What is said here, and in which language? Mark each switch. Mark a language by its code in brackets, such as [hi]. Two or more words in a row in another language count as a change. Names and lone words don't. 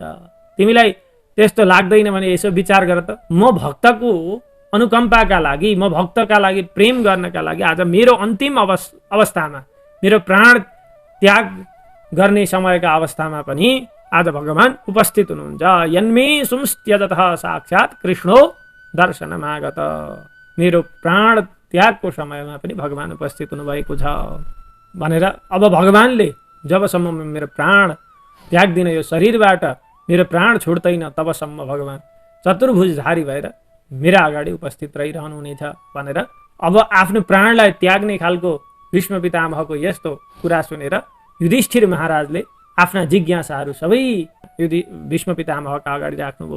[ne] तिमीलाई त्यस्तो लाग्दैन भने यसो विचार गर त, म भक्तको अनुकम्पाका लागि, म भक्तका लागि प्रेम गर्नका लागि आज मेरो अन्तिम अवस्थामा, मेरो प्राण त्याग गर्ने समयका अवस्थामा पनि आज भगवान उपस्थित हुनुहुन्छ। [sa] यन्मे सुंस्त्यजतः साक्षात् कृष्णो दर्शनमागत। [ne] मेरो प्राण त्यागको समयमा पनि भगवान उपस्थित हुनुभएको छ भनेर अब भगवानले जबसम्म मेरो प्राण त्याग दिन यो शरीरबाट मेरो प्राण छुट्दैन तबसम्म भगवान चतुर्भुजधारी भएर मेरा अगाडि उपस्थित रहिरहनु हुनेछ भनेर अब आफ्नो प्राणलाई त्याग्ने खालको भीष्म पितामहको यस्तो कुरा सुनेर युधिष्ठिर महाराजले आफ्ना जिज्ञासाहरू सबै भीष्म पितामहका अगाडि राख्नुभयो।